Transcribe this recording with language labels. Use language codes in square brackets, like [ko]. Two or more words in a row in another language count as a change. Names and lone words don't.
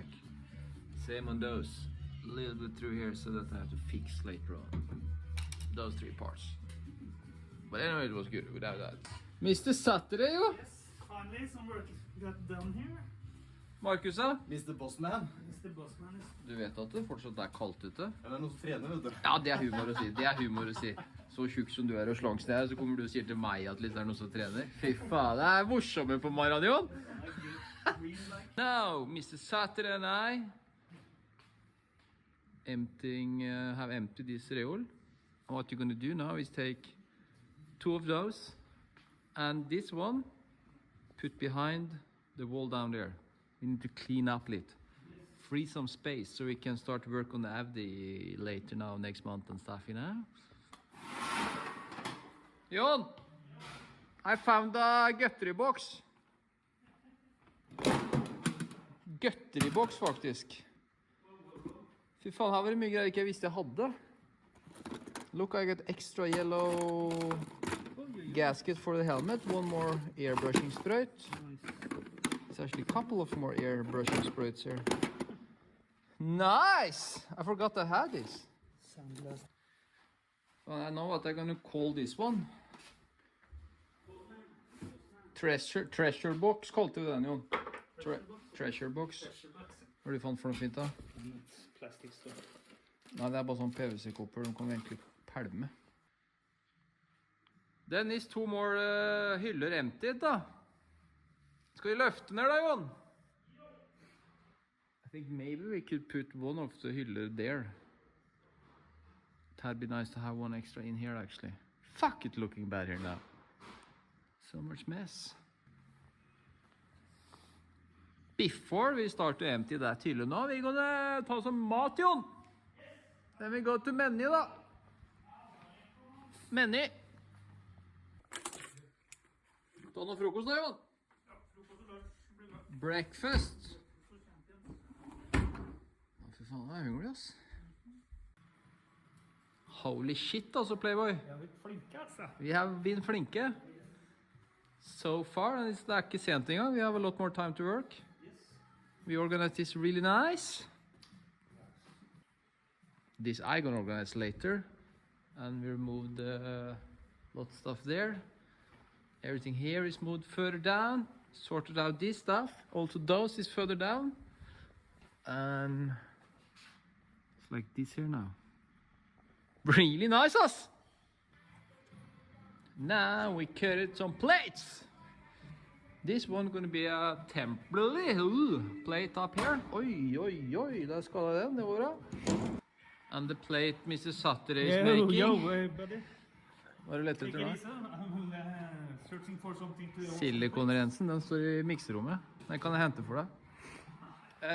[en] Same on those, a little bit through here, so that I have to fix later on those three parts. But anyway, it was good without that. Mr. Saturday, jo? Yes, finally some work got done here. [no] Markus, da? [en] Mr. Bossman. Mr. Bossman is... [no] Du vet at det fortsatt er kaldt ute? Ja, det er noe som trener, vet du. Ja, det er humor å si. Det er humor å si. Så tjukk som du er og slank som jeg er, så kommer du og sier til meg at det er noen som trener. Fy faen, det er morsomme på Maradion. [en] Now, Mr. Saturday and I have emptied this reol. What you're going to do now is take 2 of those and this one, put behind the wall down there. We need to clean up a little, free some space so we can start work on the AVD later now, next month and stuff, you know? Jon, I found a guttery box. Guttery box, faktisk. [no] Fy faen, her var det mye greier ikke jeg visste jeg hadde. [en] Look, I got extra yellow gasket for the helmet. One more airbrushing sprite. There's actually a couple of more airbrushing sprites here. Nice! I forgot I had this. Well, I know what I'm gonna call this one. Treasure box [no] kalte vi den, Jon. [en] Treasure box. [no] Hva har du fant for noe fint da? Plastikkstoff. Nei, det er bare sånn PVC-kopper, de kan vi egentlig pælme. [en] Then is 2 more hyller emptied da. [no] Skal vi løfte ned da, Jon? [en] I think maybe we could put one of the hyller there. That'd be nice to have one extra in here actually. Fuck, it looking bad here now. So much mess. Before we start to empty that hylle now, we're gonna ta some mat, Jon. Then we go to menu da. Menu. [no] Ta noe frokost da, Jon. [en] Breakfast. [no] Fy faen, jeg er hungrig, ass. Holy shit, altså, Playboy. Vi har blitt flinke, altså. [en] We have been flinke. So far, and [no] det er ikke sent engang. [en] We have a lot more time to work. We organize this really nice. This I'm gonna organize later. And we removed a lot of stuff there. Everything here is moved further down. sorted out this stuff. Also those is further down. And it's like this here now. Really nice us. Now we cut some plates. This one gonna be a temporary plate up here. [no] Oi, oi, oi, der skal den, det var bra. [en] And the plate Mr. Saturday is making. Yo, buddy. [no] Hva er det lett etter da? [en] I'm searching for something to... [no] Silikonrensen, den står i mikserommet. Den kan jeg hente for deg.